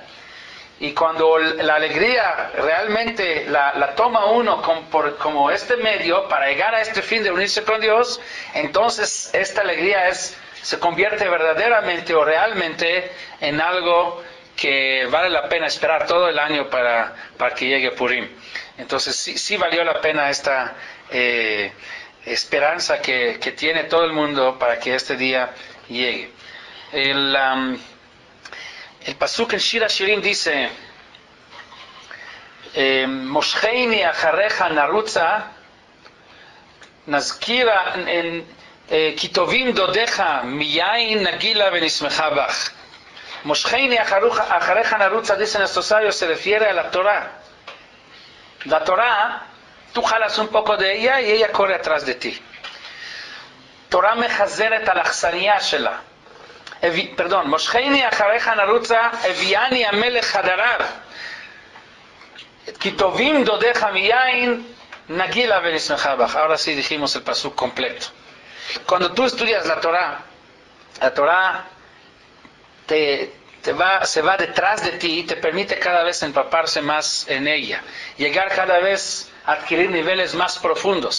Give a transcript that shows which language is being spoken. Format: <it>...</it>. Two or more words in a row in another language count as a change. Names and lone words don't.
<es>Y cuando la alegría realmente la toma uno como este medio para llegar a este fin de unirse con Dios, entonces esta alegría se convierte verdaderamente o realmente en algo que vale la pena esperar todo el año para que llegue Purim. Entonces sí valió la pena esta esperanza que tiene todo el mundo para que este día llegue. El pasuk en Shir HaShirim dice:</es> <he>משכני אחריך נרוצה נזכירה כטובים דודיך מיין נגילה ונשמחה בך. משכני אחריך נרוצה,</he> <es>dice nuestro sabio, se refiere a la Torah. La Torah, tú jalas un poco de ella y ella corre atrás de ti.</es> <he>תורה מחזרת על אכסניה שלה. Perdón, משכני אחריך נרוצה הביאני המלך חדריו כטובים דודיך מיין נגילה ונשמחה בך.</he> <es>Ahora sí dijimos el pasuk completo. Cuando tú estudias la Torah se va detrás de ti y te permite cada vez empaparse más en ella, llegar cada vez a adquirir niveles más profundos.</es>